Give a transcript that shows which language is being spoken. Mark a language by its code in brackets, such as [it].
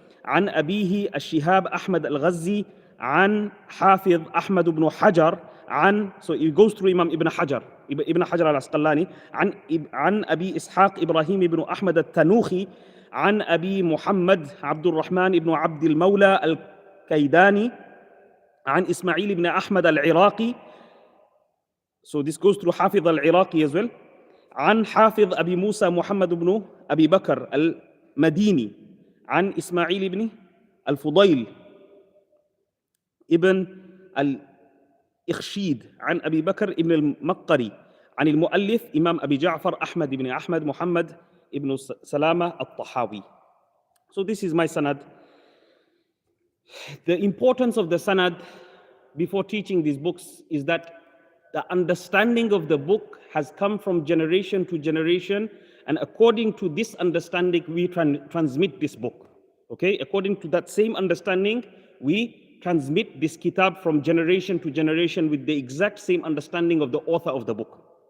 [ar] عن أبيه الشهاب أحمد الغزي عن حافظ أحمد بن حجر [en] so it goes through Imam Ibn Hajar al-Asqalani, [ar] عن أبي إسحاق إبراهيم بن أحمد التنوخي عن أبي محمد عبد الرحمن بن عبد المولى الكيداني عن إسماعيل بن أحمد العراقي. [en] So this goes through حافظ العراقي as well. [ar] عن حافظ أبي موسى محمد بن أبي بكر المديني عن إسماعيل بن الفضيل ابن الإخشيد عن أبي بكر ابن المقري عن المؤلف إمام أبي جعفر أحمد بن أحمد محمد ابن سلامة الطحاوي. [en] So this is my sanad. The importance of the sanad before teaching these books is that the understanding of the book has come from generation to generation, and according to this understanding we transmit this book. Okay, according to that same understanding we transmit this kitab from generation to generation with the exact same understanding of the author of the book.